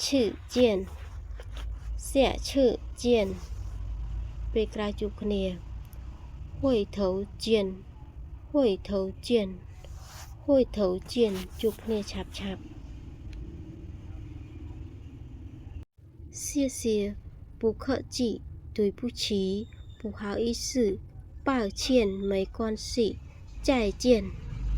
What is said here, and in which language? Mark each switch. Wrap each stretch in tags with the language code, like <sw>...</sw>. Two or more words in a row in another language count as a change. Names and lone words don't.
<zh>见下次见</zh> <km>ពេលក្រោយជួបគ្នា</km> <zh>会头见会头见会头见</zh> <km>ជួបគ្នាឆាប់ឆាប់</km> <zh>谢谢不客气对不起不好意思抱歉没关系再见</zh>